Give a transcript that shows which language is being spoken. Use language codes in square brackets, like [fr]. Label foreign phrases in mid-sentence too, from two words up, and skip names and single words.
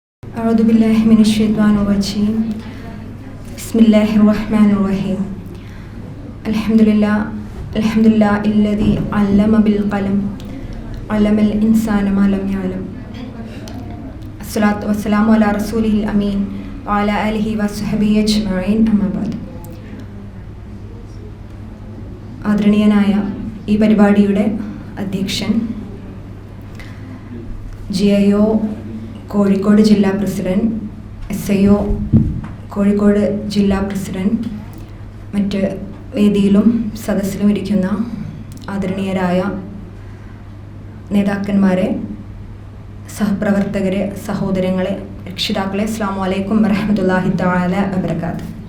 [ar] أعوذ بالله من الشيطان الرجيم بسم الله الرحمن الرحيم الحمد لله الذي علم بالقلم علم الإنسان ما لم يعلم الصلاة والسلام على رسوله الأمين وعلى آله وصحبه أجمعين أما بعد. [ml] ആദരണീയനായ ഈ പരിപാടിയുടെ അധ്യക്ഷൻ GIO കോഴിക്കോട് ജില്ലാ പ്രസിഡന്റ്, SIO കോഴിക്കോട് ജില്ലാ പ്രസിഡന്റ്, മറ്റ് വേദിയിലും സദസ്സിലും ഇരിക്കുന്ന ആദരണീയരായ നേതാക്കന്മാരെ, സഹപ്രവർത്തകരെ, സഹോദരങ്ങളെ, രക്ഷിതാക്കളെ, [ar] السلام عليكم ورحمة الله تعالى وبركاته.